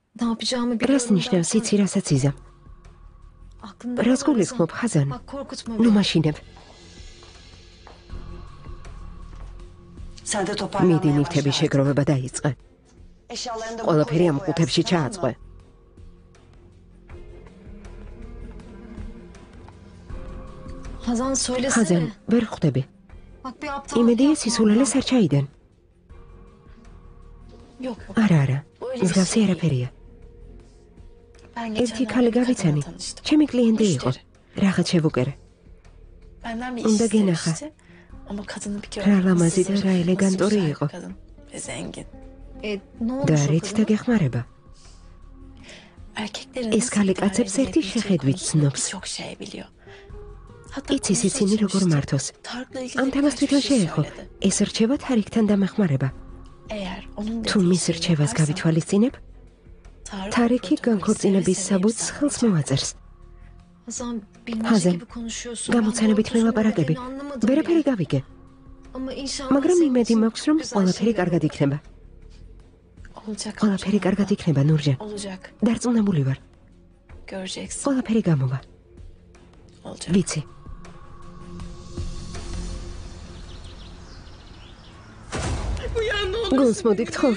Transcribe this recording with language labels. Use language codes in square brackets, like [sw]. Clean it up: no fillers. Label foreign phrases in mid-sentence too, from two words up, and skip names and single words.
[tr] yapacağımı [ka] რას [tr] biliyorum. [ka] ნიშნავს იცი რასაც იზამ? [tr] Aklında [ka] რას [tr] ne [ka] გულისხმობ [tr] varsa. [ka] ხაზან? [tr] Bak korkutma [ka] ნუ [tr] beni. [ka] მაშინებ. [tr] Sen de [ka] მიდი [tr] toparlanmaya [ka] ნივთების [tr] başla. [ka] შეგროვება დაიწყე. [tr] Eşyalarını da [ka] ყველაფერი ამ [tr] koyar, [ka] ყუთებში [tr] tamam mı? [ka] ჩააწყვე. [tr] Hazan söylesene. [ka] ხაზან, ვერ ხვდები. [tr] Bak bir aptal. [ka] იმედი ეს ისულელეს არ ჩაიდენ. [tr] Yok. [ka] არა. მსგავსი არაფერია. [tr] Ben [ka] ერთი [tr] geçenlerde [ka] ქალი [tr] bir kadınla [ka] გავიცანი. [tr] tanıştım. [ka] ჩემი klienti იყო. [tr] Müşteri. [ka] რაღაც შევუკერე. [tr] Benden bir Onda iş gene istemişti. Ama kadını bir [ka] Რა [tr] gördüm. [ka] ლამაზი და [tr] Nasıl [ka] რა [tr] zırh, [ka] ელეგანტური [tr] nasıl güzel [ka] იყო. [tr] bir kadın. Ve zengin. Ne olmuş [ka] და [tr] o [ka] რით და [tr] kadına? [ka] გეხმარება. [tr] Erkeklerin [ka] ეს [tr] nasıl [ka] ქალი [tr] idare [ka] კაცებს ერთი [tr] edilebileceği [ka] შეხედვით [tr] konusunda [ka] ცნობს. [tr] birçok şey biliyor. Hatta [ka] იცის [tr] konuşmak [ka] ისინი [tr] için [ka] როგორ [tr] işte [ka] მართოს. [tr] Tarık'la ilgili [ka] ამ თემას [tr] birkaç bir [ka] თვითონ [tr] şey [ka] შეეხო. [tr] söyledi. [ka] ეს რჩევა თარიქთან დამეხმარება. [tr] Eğer onun [ka] თუ [tr] dediği [ka] მის [tr] şeyi [ka] რჩევას [tr] yaparsan, [ka] გავითვალისწინებ, [tr] Tarık [ka] თარიქი [tr] protokol [ka] განქორწინების [tr] seve seve [ka] საბუთს [tr] imzalayacak. [ka] ხელს მოაწერს. [tr] Hazan bilmece Hazan, gibi konuşuyorsun. [ka] გამოცანებით [tr] Ben doğru [ka] მელაპარაკები. [tr] söylediğini anlamadım [ka] ვერაფერი [tr] bile. [ka] გავიგე, [tr] Ama inşallah [ka] მაგრამ [tr] senin [ka] იმედი [tr] için [ka] მაქვს, რომ [tr] güzel [ka] ყველაფერი [tr] şeyler [ka] კარგად იქნება. [tr] Olacak. [ka] ყველაფერი კარგად იქნება, ნურჯან. [tr] Olacak. [ka] დარწმუნებული ვარ. [tr] Göreceksin. [ka] ყველაფერი გამოვა. [tr] Olacak. [ka] ვიცი. გულს მოდიქთ ხო?